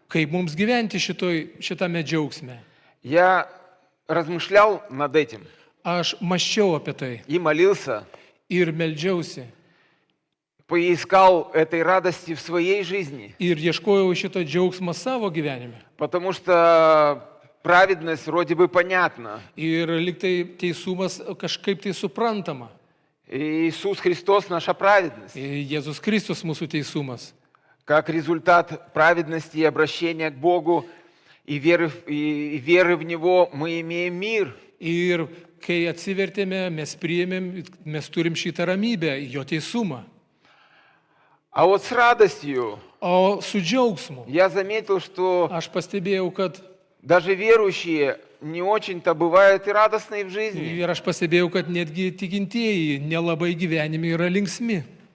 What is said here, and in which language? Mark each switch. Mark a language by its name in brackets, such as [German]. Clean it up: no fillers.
[Lithuanian] Kaip mums gyventi šitame džiaugsme? [Russian] Я размышлял над этим [Lithuanian] Aš maščiau apie tai [Russian] и молился, [Lithuanian] ir meldžiausi. [Russian] поискал этой радости в своей жизни. [Lithuanian] Ir ieškojau šito džiaugsmo savo gyvenime. [Russian] Потому что праведность вроде бы понятна. [Lithuanian] Ir liktai teisumas kažkaip tai suprantama. [Russian] И Иисус Христос наша праведность. [Lithuanian] Jėzus Kristus mūsų teisumas. [Russian] Как результат праведности и обращения к Богу и веры в Него мы имеем мир. [Lithuanian] Ir kai atsivertėme, mes priėmėm, mes turim šitą ramybę, jo teisumą. [Russian] А вот с радостью [Lithuanian] O su džiaugsmu [Russian] я заметил, что [Lithuanian] aš pastebėjau, kad [Russian] даже верующие не очень-то бывают и радостные в жизни. [Lithuanian] ir aš pastebėjau, kad netgi tikintieji nelabai gyvenime yra linksmi.